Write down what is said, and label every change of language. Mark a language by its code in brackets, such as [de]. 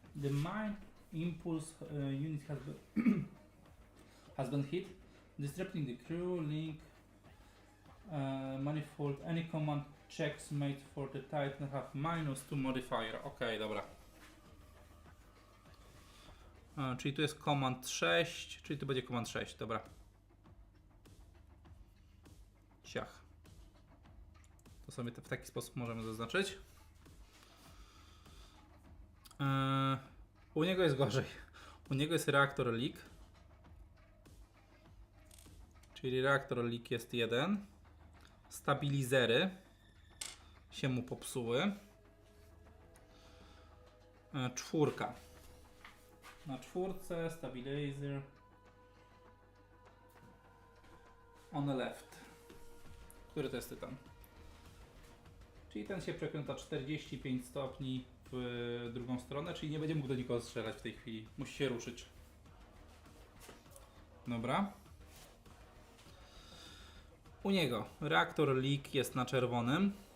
[en] The mind impulse unit has been hit. Disrupting the crew, link, manifold, any command checks made for the Titan have -2 modifier. [pl] Ok, dobra. Czyli tu jest command 6, czyli tu będzie command 6, dobra. Ciach. To sobie w taki sposób możemy zaznaczyć. U niego jest gorzej. U niego jest reaktor leak. Czyli reaktor leak jest 1. Stabilizery się mu popsuły. 4. [en] Na 4 stabilizer on the left. [pl] Który to jest tytan? Czyli ten się przekręca 45 stopni w drugą stronę, czyli nie będzie mógł do nikogo strzelać w tej chwili. Musi się ruszyć. Dobra. U niego reaktor leak jest na czerwonym.